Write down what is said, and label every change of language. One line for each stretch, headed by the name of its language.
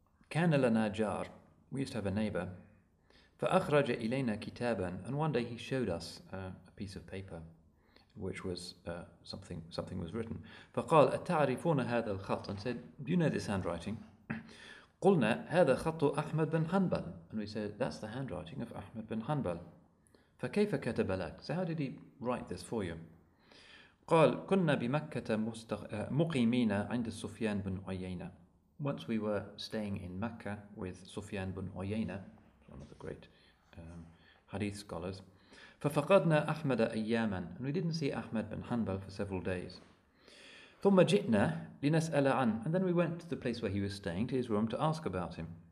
Arabic: كان لنا جار,
English: we used to have a neighbor,
Arabic: فأخرج إلينا كتابا,
English: and one day he showed us a piece of paper which was something was written.
Arabic: فقال أتعرفون هذا الخط,
English: and said, do you know this handwriting?
Arabic: قلنا هذا خط أحمد بن حنبل,
English: and we said, that's the handwriting of Ahmad bin Hanbal.
Arabic: فكيف كتب لك,
English: so how did he write this for you?
Arabic: قال كنا بمكة مقيمين عند سفيان بن عيينة.
English: Once we were staying in Mecca with Sufyan bin Uyayna, one of the great Hadith scholars.
Arabic: ففقدنا أحمد أياما,
English: and we didn't see Ahmad bin Hanbal for several days.
Arabic: ثم جئنا لنسأل عنه,
English: and then we went to the place where he was staying, to his room, to ask about him.